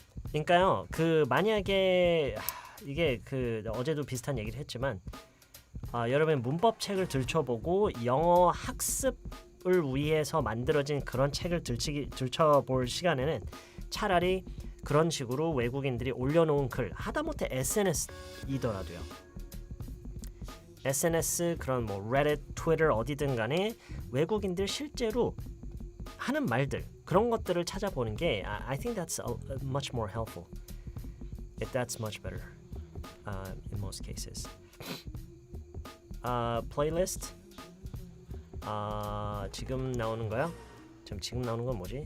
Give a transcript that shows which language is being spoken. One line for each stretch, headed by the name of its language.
Korean: 그러니까요, 그 만약에 이게 그 어제도 비슷한 얘기를 했지만 여러분 문법 책을 들춰보고 영어 학습을 위해서 만들어진 그런 책을 들춰볼 시간에는 차라리 그런 식으로 외국인들이 올려놓은 글, 하다못해 SNS이더라도요. SNS 그런 뭐 Reddit, Twitter 어디든 간에 외국인들 실제로 하는 말들 그런 것들을 찾아보는 게
English: I think that's much more helpful. That's much better in most cases.
Korean: 플레이리스트 지금 나오는 거요? 지금 나오는 건 뭐지?